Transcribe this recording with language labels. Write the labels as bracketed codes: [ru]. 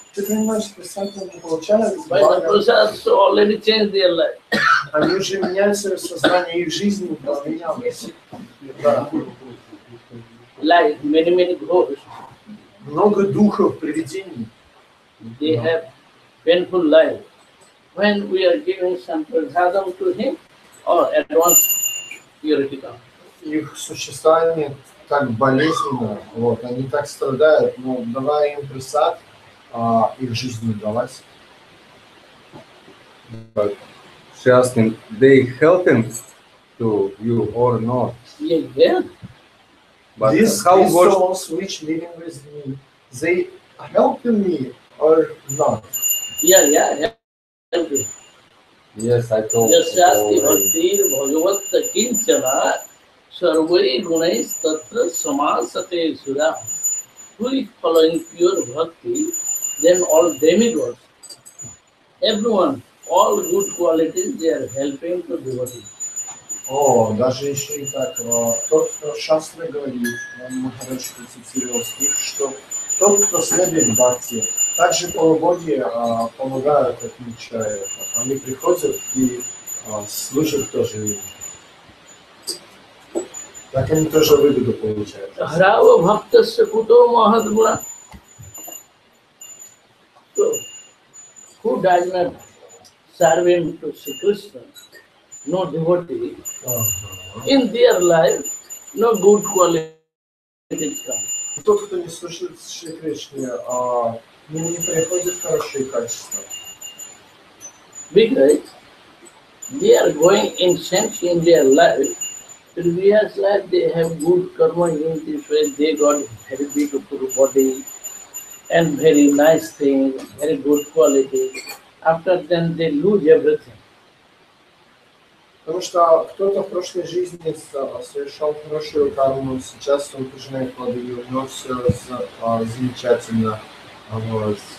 [ru] Ты понимаешь, прасад не получают? [en] By the prasad, so already changed their life. [ru] Они уже меняют свое сознание, их жизнь поменялась. Да. [en] Like many ghosts. [ru] Много духов, привидений. [en] They have painful life. When we are giving some prasadam to him, or at once purity comes. [ru] Их существование так болезненно, вот, они так страдают, но давая им присад, их жизнь удалась. [en] But she asked him, they helping to you or not? Yeah. But These how souls which living with me, they helping me or not? Yeah. Help you. Yes, I told [sa] Yasyasti [en] already. [sa] bhaktir bhagavatta kinchana sarvai gunais tatra samasate sura. [en] Who is following pure bhakti, then all demigods, everyone, all good qualities, they are helping to devotees. [ru] О, даже еще и так, тот, кто Шастра говорит, Махарадж процитировал стих, что тот, кто следует Бхакти, также полубоги помогают этому человеку. Они приходят и служат тоже им. Так они тоже выгоду получают. [sa] Hrava bhaktasya kuto mahadguna. [en] So, who does not serve him to Sri Krishna, no devotee, in their life, no good qualities come. [ru] Тот, кто не служит Шри Кришне, к ним не приходят хорошие качества. [en] Because they are going in sense in their life, previous life they have good karma in this way, they got very beautiful body and very nice things, very good quality. After then they lose everything. [ru] Потому что кто-то в прошлой жизни совершал хорошую карму, сейчас он пожинает плоды, и у него все замечательно. Вот.